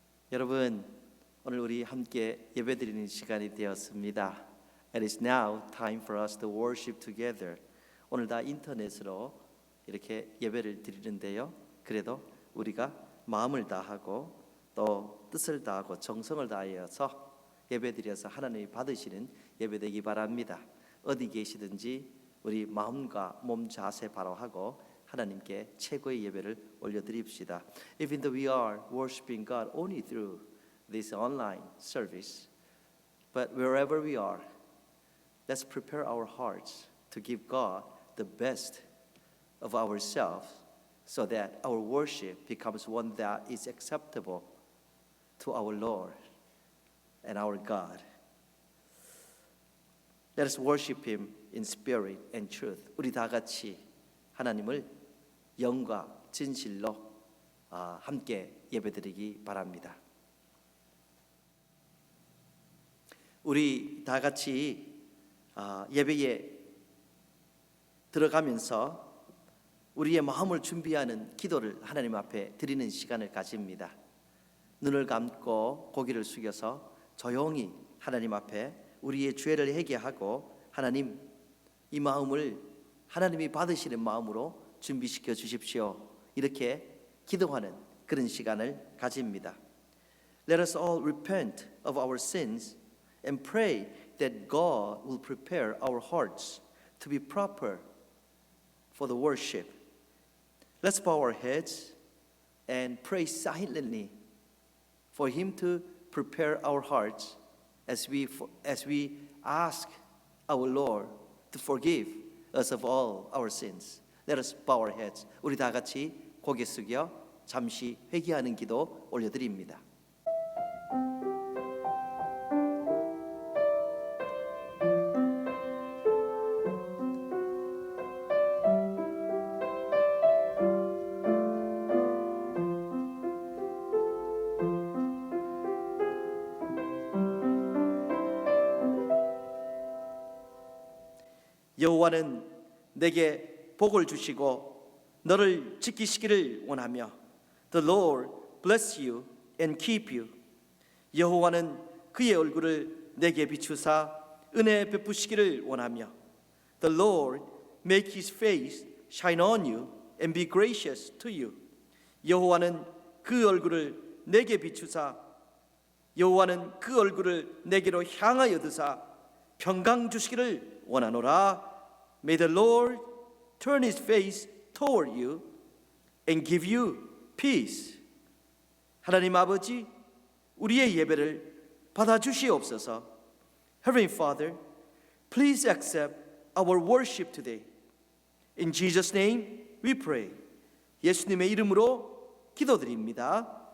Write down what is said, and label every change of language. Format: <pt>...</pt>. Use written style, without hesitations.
<ko>여러분, 오늘 우리 함께 예배드리는 시간이 되었습니다.</ko> <en>It is now time for us to worship together.</en> <ko>오늘 다 인터넷으로 이렇게 예배를 드리는데요. 그래도 우리가 마음을 다하고 또 뜻을 다하고 정성을 다하여서 예배드려서 하나님이 받으시는 예배되기 바랍니다. 어디 계시든지 우리 마음과 몸 자세 바로 하고 하나님께 최고의 예배를 올려드립시다.</ko> <en>Even though we are worshiping God only through this online service, but wherever we are, let's prepare our hearts to give God the best of ourselves so that our worship becomes one that is acceptable to our Lord and our God. Let us worship Him in spirit and truth.</en> <ko>우리 다 같이 하나님을 영과 진실로 함께 예배드리기 바랍니다. 우리 다 같이 예배에 들어가면서 우리의 마음을 준비하는 기도를 하나님 앞에 드리는 시간을 가집니다. 눈을 감고 고개를 숙여서 조용히 하나님 앞에 우리의 죄를 회개하고 하나님, 이 마음을 하나님이 받으시는 마음으로 준비시켜 주십시오. 이렇게 기도하는 그런 시간을 가집니다.</ko> <en>Let us all repent of our sins and pray that God will prepare our hearts to be proper for the worship. Let's bow our heads and pray silently for Him to prepare our hearts as we ask our Lord to forgive us of all our sins. Let us bow our heads.</en> <ko>우리 다 같이 고개 숙여 잠시 회개하는 기도 올려드립니다. 여호와는 내게 복을 주시고 너를 지키시기를 원하며</ko> <en>The Lord bless you and keep you.</en> <ko>여호와는 그의 얼굴을 내게 비추사 은혜 베푸시기를 원하며</ko> <en>The Lord make His face shine on you and be gracious to you.</en> <ko>여호와는 그 얼굴을 내게 비추사 여호와는 그 얼굴을 내게로 향하여 드사 평강 주시기를 원하노라.</ko> <en>May the Lord turn His face toward you and give you peace.</en> <ko>하나님 아버지, 우리의 예배를 받아주시옵소서.</ko> <en>Heavenly Father, please accept our worship today. In Jesus' name we pray.</en> <ko>예수님의 이름으로 기도드립니다.</ko>